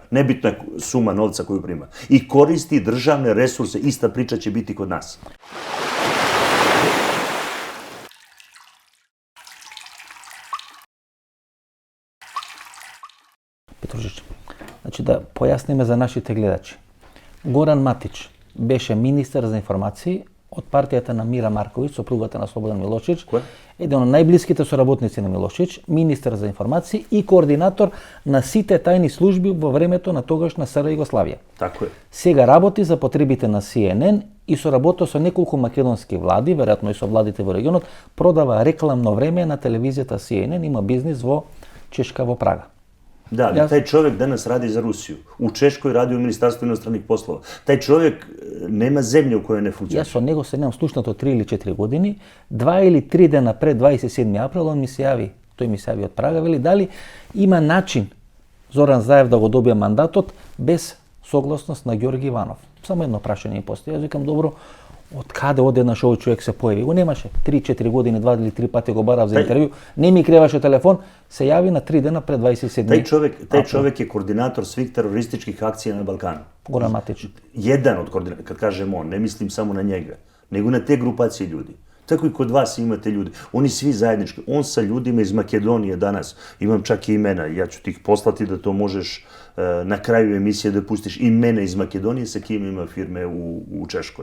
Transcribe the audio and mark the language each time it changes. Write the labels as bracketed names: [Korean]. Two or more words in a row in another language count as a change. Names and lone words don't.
[Serbian] Nebitna suma novca koju prima. I koristi državne resurse, ista priča će biti kod nas. [Macedonian] Petrušić, znači da pojasnime za našите гледачи. Горан Матич беше министар за информации од партијата на Мира Марковиќ, сопругата на Слободан Милошевиќ, еден од најблиските соработници на Милошевиќ, министар за информации и координатор на сите тајни служби во времето на тогашна СР Југославија. [Serbian] Тако е. [Macedonian] Сега работи за потребите на CNN и соработува со неколку македонски влади, веројатно и со владите во регионот, продава рекламно време на телевизијата CNN, има бизнис во Чешка, во Прага. [Serbian] Da, ali taj čovjek danas radi za Rusiju. U Češkoj radi u Ministarstvu inostranih poslova. Taj čovjek nema zemlje u kojoj ne funkcioniše. [Macedonian] Јас со него се немам слушнато 3 или 4 години. 2 или 3 дена пред 27 април он ми се јави, тој ми се јави од Прага, вели дали има начин Зоран Заев да го добие мандатот без согласност на Ѓорги Иванов. Само едно прашање ми постои. Јас викам добро, од каде одеднаш овој човек се појави? Го немаше. 3-4 години, 2 или 3 пати го барав за интервју. Не ми креваше телефон, се јави на 3 дена пред 27. [Serbian] Taj čovjek je koordinator svih terorističkih akcija na Balkanu. Goran Matić. Jedan od koordinatora, kad kažem on, ne mislim samo na njega, nego na te grupacije ljudi. Tako i kod vas imate ljudi. Oni svi zajednički. On sa ljudima iz Makedonije danas, imam čak i imena, ja ću ti ih poslati da to možeš na kraju emisije da pustiš imena iz Makedonije sa kim ima firme u Češkoj.